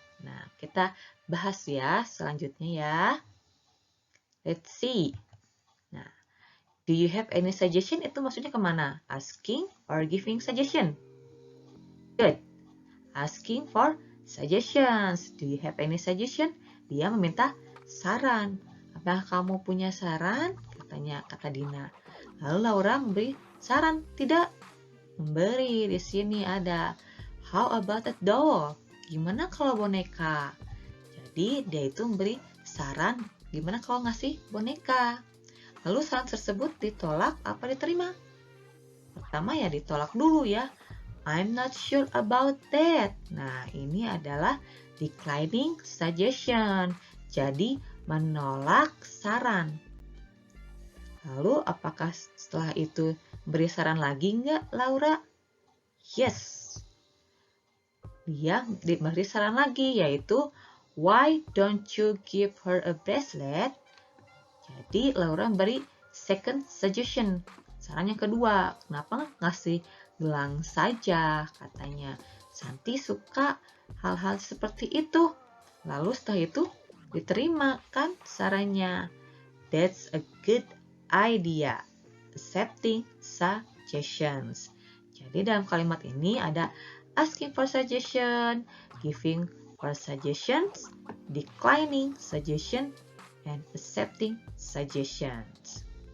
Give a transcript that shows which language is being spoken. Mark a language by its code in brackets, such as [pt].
[id] Nah, kita bahas ya selanjutnya ya. [en] Let's see. Nah, do you have any suggestion? [id] Itu maksudnya kemana? [en] Asking or giving suggestion? Good. Asking for suggestions. Do you have any suggestion? [id] Dia meminta saran. Apakah kamu punya saran? Kata Dina. Lalu Laura memberi saran. Tidak. Memberi. Di sini ada [en] how about a doll? [id] Gimana kalau boneka? Jadi dia itu memberi saran gimana kalau ngasih boneka. Lalu saran tersebut ditolak apa diterima? Pertama ya ditolak dulu ya. [en] I'm not sure about that. [id] Nah, ini adalah [en] declining suggestion. [id] Jadi, menolak saran. Lalu, apakah setelah itu beri saran lagi nggak, Laura? Yes. Dia diberi saran lagi, yaitu [en] why don't you give her a bracelet? [id] Jadi, Laura beri [en] second suggestion. [id] Saran yang kedua, kenapa ngasih gelang saja, katanya. Santi suka hal-hal seperti itu. Lalu setelah itu diterima kan sarannya. [en] That's a good idea. Accepting suggestions. [id] Jadi dalam kalimat ini ada [en] asking for suggestion, giving for suggestions, declining suggestion, and accepting suggestions.